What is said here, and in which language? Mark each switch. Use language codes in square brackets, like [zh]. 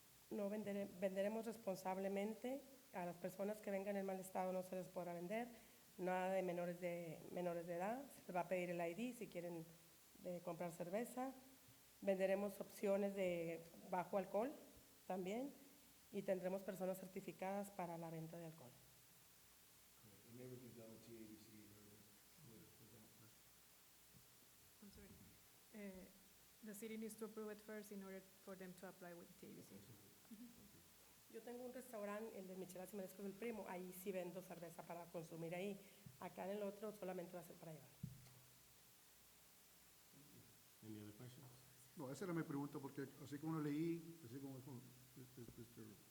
[es] No venderemos responsablemente. A las personas que vengan en mal estado no se les podrá vender. Nada de menores de edad. Se les va a pedir el ID si quieren comprar cerveza. Venderemos opciones de bajo alcohol también. Y tendremos personas certificadas para la venta de alcohol. [en] And everything's done with TABC and everything. I'm sorry. The city needs to approve it first in order for them to apply with TABC. [es] Yo tengo un restaurante, el de Michelas y Mariscos del Primo, ahí sí vendo cerveza para consumir ahí. Acá en el otro solamente va a ser para llevar. [en] Any other questions? [es] No, esa era mi pregunta, porque así como lo leí, así como dijo Mr.